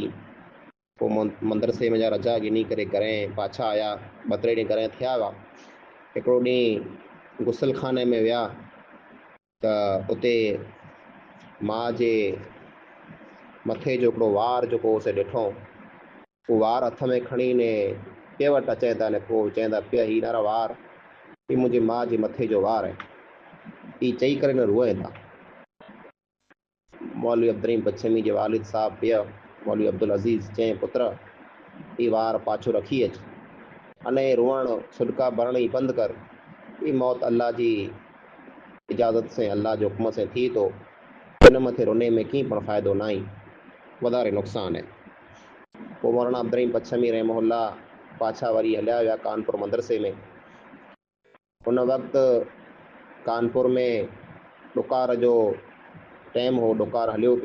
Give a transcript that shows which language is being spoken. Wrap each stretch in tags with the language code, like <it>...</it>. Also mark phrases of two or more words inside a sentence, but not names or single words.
<sd>पोइ मदरसे में जा रजा गिनी करे घरे पाछा आया। 2-3 ॾींहं घरे थिया हुआ। हिकिड़ो ॾींहुं गुसल खाने में विया त उते मां जे मथे जो हिकिड़ो वार जेको उसे ॾिठो, उहो वार हथ में खणी ने पे वटि अचनि था ने पोइ चवनि था पिया हीअ ॾाढा वार, ही मुंहिंजे माउ जे मथे जो वार आहे। ही चई करे न रोइनि था। मौलवी अब्दुर्रहीम पच्छमी जे वालिद साहब पिया मौलवी अब्दुल अज़ीज़ चई पुत्र ही वार पाछो रखी अच, अने रोअण सुॾका भरण ई बंदि कर। ही मौत अल्लाह जी इजाज़त से, अल्लाह जो हुक्म से थी तो, हिन मथे रोने में कीअं पण फ़ाइदो न आहे, वधारे नुक़सान है। पोइ मौलाना अब्दुर्रहीम पच्छमी रहमहुल्लाह पाछा वरी हलिया विया कानपुर मदरसे में। उन वक़्तु कानपुर में ॾुकार जो टाइम हो, ॾुकार हलियो पिए।</sd>